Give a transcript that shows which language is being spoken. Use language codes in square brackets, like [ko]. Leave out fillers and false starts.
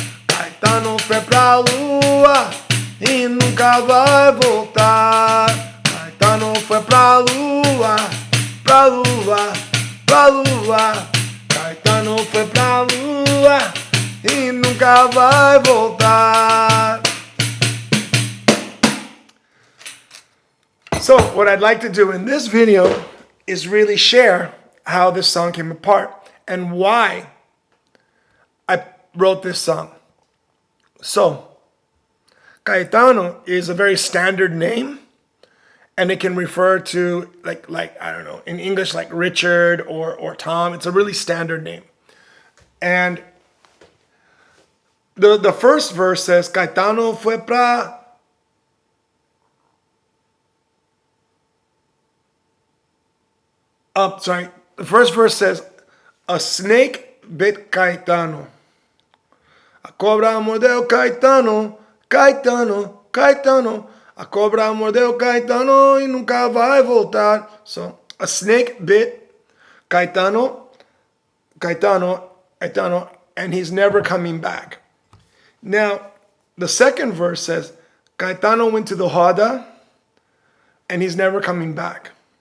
[pt] Caetano foi pra lua e nunca vai voltar. Caetano foi pra lua, pra lua, pra lua. Caetano foi pra lua e nunca vai voltar. [en] So what I'd like to do in this video is really share how this song came apart and why I wrote this song. So, Caetano is a very standard name, and it can refer to like I don't know, in English like Richard or Tom. It's a really standard name. And the first verse says [pt] Caetano fue pra [en] The first verse says, a snake bit Caetano. [pt] A cobra mordeu Caetano, Caetano, Caetano. A cobra mordeu Caetano e nunca vai voltar. [en] So, a snake bit Caetano, Caetano, Caetano, and he's never coming back. Now, the second verse says, Caetano went to the roda, and he's never coming back.